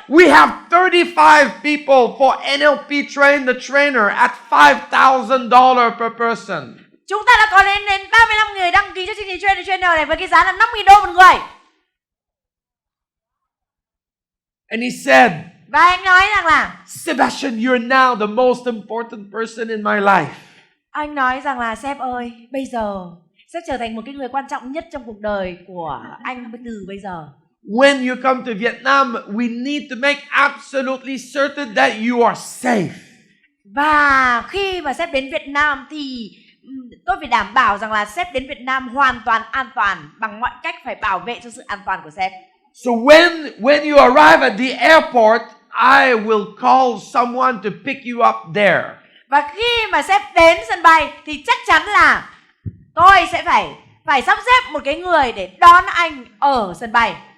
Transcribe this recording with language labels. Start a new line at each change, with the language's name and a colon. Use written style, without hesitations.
English: We have 35 people for NLP train the trainer at $5,000 per person.
Vietnamese: Chúng ta đã có đến 35 người đăng ký cho chương trình Train the Trainer này với cái giá là $5,000 một người.
English: And he said,
Vietnamese: và anh nói rằng là
English: Sebastian, you're now the most important person in my life.
Vietnamese: Anh nói rằng là sếp ơi, bây giờ sếp trở thành một cái người quan trọng nhất trong cuộc đời của anh từ bây giờ.
English: When you come to Vietnam, we need to make absolutely certain that you are safe.
Vietnamese: Và khi mà sếp đến Việt Nam thì tôi phải đảm bảo rằng là sếp đến Việt Nam hoàn toàn an toàn, bằng mọi cách phải bảo vệ cho sự an toàn của sếp.
English: So when you arrive at the airport, I will call someone to pick you up there.
Vietnamese: Và khi mà sếp đến sân bay thì chắc chắn là tôi sẽ phải sắp xếp một cái người để đón anh ở sân bay.